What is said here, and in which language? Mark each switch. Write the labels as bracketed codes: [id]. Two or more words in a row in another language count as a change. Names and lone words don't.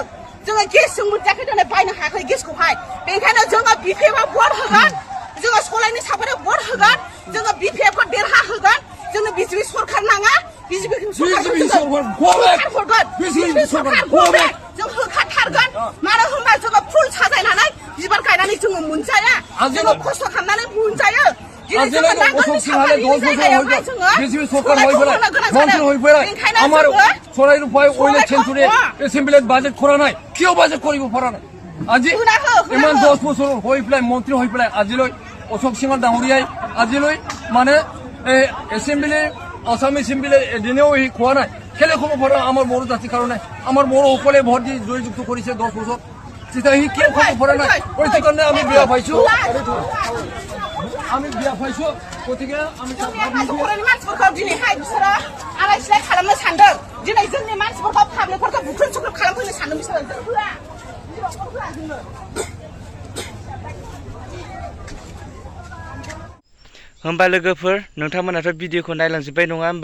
[brx] जोङो गेसजों मोनजायाखै, दिनै बायनो हायाखै गेसखौहाय। बेनिखायनो जोङो बिपिएफआव भट होगोन, जोङो सलायनि साफारियाव भट होगोन, जोङो बिपिएफखौ देरहा होगोन। जोंनो बिजेपि सरखार नाङा, बिजेपि सरखार जों होखाथारगोन। मानो होनबा जोङो फुल साजायनानै बिबार गायनानै जोङो मोनजाया, जोङो खस्थ' खालामनानै मोनजायो। [as] বাজেট কৰা নাই, কিয় বাজেট কৰিব পৰা নাই? আজি ইমান 10 বছৰ হৈ পেলাই মন্ত্ৰী হৈ পেলাই আজিলৈ অশোক সিঙৰ ডাঙৰীয়াই আজিলৈ মানে এছেম্বলি আসাম এছেম্বলিৰ এদিনেও সি খোৱা নাই। কেলে খোৱা পৰা আমাৰ বড়ো জাতিৰ কাৰণে আমাৰ বড়োসকলে ভোট দি জয়যুক্ত কৰিছে 10 বছৰ, তেতিয়া সি কিয় খোৱা পৰা নাই? সেইটো কাৰণে আমি বিয়া পাইছো, গতিকে আমি [brx] मानसिफोरखौ दिनैहाय बिसोरो आलाय सिलाय खालामनो सानदों। दिनै जोंनि मानसिफोरखौ पाब्लिकफोरखौ बुख्रुब सुख्रुब खालामफैनो सानदों बिसोरो। जों होआ, होआ जोंनो। होमबा लोगोफोर, नोंथांमोनाथ' भिडिअखौ नायलांजोब्बाय नङा होमबा?